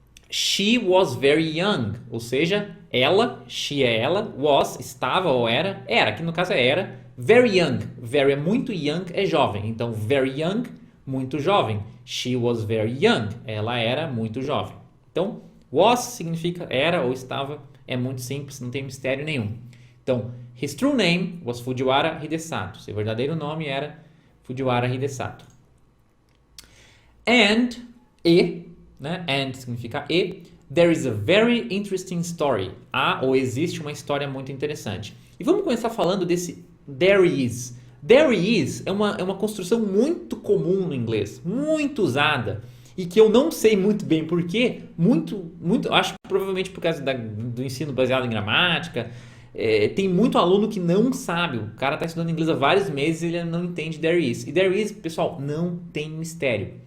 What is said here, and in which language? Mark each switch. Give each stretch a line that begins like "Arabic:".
English: She was very young.
Portuguese: Ou seja, ela, she é ela, was, estava ou era, aqui no caso é era,
English: very young.
Portuguese: Very é muito, young é jovem. Então,
English: very young,
Portuguese: muito jovem.
English: She was very young.
Portuguese: Ela era muito jovem. Então, was significa era ou estava. É muito simples, não tem mistério nenhum.
English: Então, his true name was Fujiwara Hidesato.
Portuguese: Seu verdadeiro nome era Fujiwara Hidesato. And, né? And significa e.
English: There is a very interesting story.
Portuguese: Há ou existe uma história muito interessante. E vamos começar falando desse
English: there is. There is
Portuguese: é uma construção muito comum no inglês, muito usada. E que eu não sei muito bem porquê, acho que provavelmente por causa do ensino baseado em gramática, tem muito aluno que não sabe, o cara está estudando inglês há vários meses e ele não entende
English: there is.
Portuguese: E there is, pessoal, não tem mistério.